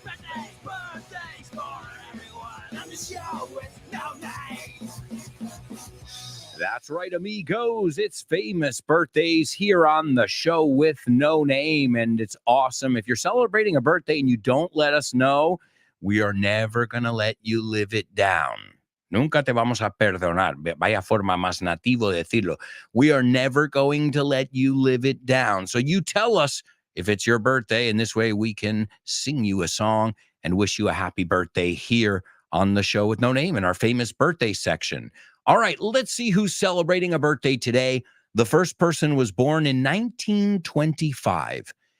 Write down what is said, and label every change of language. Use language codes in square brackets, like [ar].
[en] Famous birthdays for everyone on the show with no name. That's right, amigos. It's famous birthdays here on the show with no name, and it's awesome. If you're celebrating a birthday and you don't let us know, we are never going to let you live it down. [es] Nunca te vamos a perdonar. Vaya forma más nativo de decirlo. [en] We are never going to let you live it down. So you tell us if it's your birthday, and this way we can sing you a song and wish you a happy birthday here on the show with no name in our famous birthday section. All right, let's see who's celebrating a birthday today. The first person was born in 1925.